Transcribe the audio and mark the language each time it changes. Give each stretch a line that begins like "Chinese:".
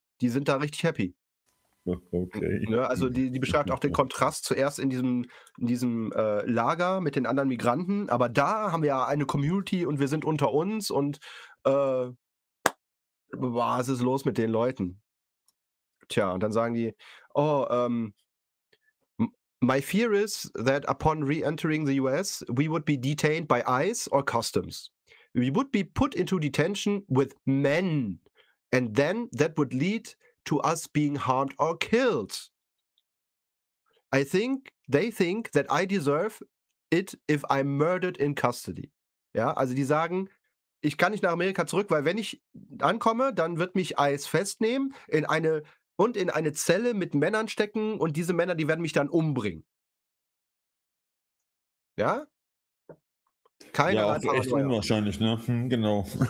German: Die sind da richtig happy. Okay. Ne, also die beschreibt auch den Kontrast zuerst in diesem Lager mit den anderen Migranten, aber da haben wir ja eine Community und wir sind unter uns und was ist los mit den Leuten? Tja, und dann sagen die,
English: my fear is that upon re-entering the US, we would be detained by ICE or customs. We would be put into detention with men. And then that would lead to us being harmed or killed. They think that I deserve it if I'm murdered in custody.
German: Ja, also die sagen, ich kann nicht nach Amerika zurück, weil wenn ich ankomme, dann wird mich ICE festnehmen in eine Zelle mit Männern stecken und diese Männer, die werden mich dann umbringen. Ja? Keinerlei Paranoia. Ja, echt unwahrscheinlich, ne? Genau.